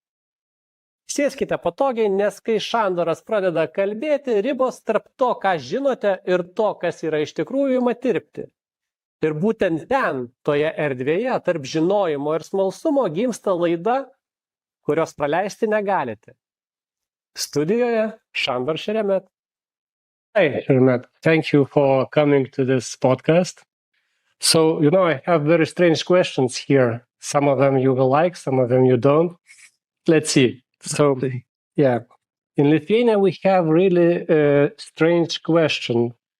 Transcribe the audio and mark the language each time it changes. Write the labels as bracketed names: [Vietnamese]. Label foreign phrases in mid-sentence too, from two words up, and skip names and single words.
[Lithuanian] Sėskite patogiai, nes kai Sandoras pradeda kalbėti, ribos tarp to, ką žinote, ir to, kas yra iš tikrųjų, ima tirpti. Ir būtent ten, toje erdvėje, tarp žinojimo ir smalsumo, gimsta laida, kurios praleisti negalite. Studijoje Sandor Seremet. [English] Hi, Seremet. Thank you for coming to this podcast. So, I have very strange questions here. Some of them you will like, some of them you don't. Let's see. So, yeah, in Lithuania we have really a strange question.